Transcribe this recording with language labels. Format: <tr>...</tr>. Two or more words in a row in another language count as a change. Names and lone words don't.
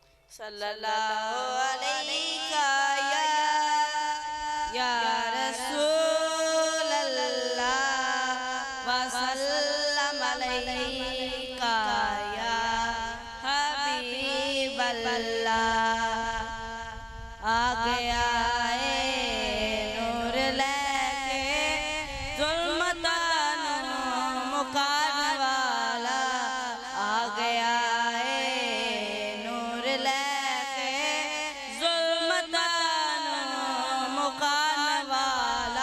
<ar>صلى الله عليك يا رسول الله وسلم عليك يا حبيب الله.</ar> <pa>آ گیا نور لے کے ظلمتاں مکان والا، آ گیا نور لے کے ظلمتاں مکان والا.</pa>